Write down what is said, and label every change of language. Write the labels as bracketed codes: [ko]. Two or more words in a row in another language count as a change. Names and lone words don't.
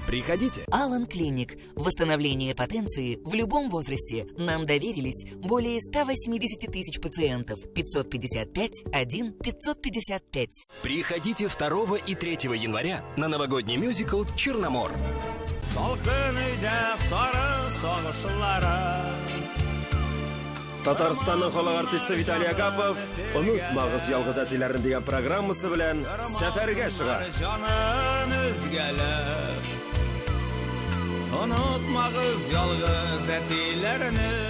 [ru] Приходите. Алан Клиник. Восстановление потенции в любом возрасте. Нам доверились более 180 тысяч пациентов. 555-1-555. Приходите 2 и 3 января на новогодний мюзикл «Черномор». [tt] Татарстанның халық артисты Виталий Агапов «Unutmagыз ялгыз әтиләрен» дигән программасы белән сәфәргә чыга. Unutmagız ялгыз әтиләрен.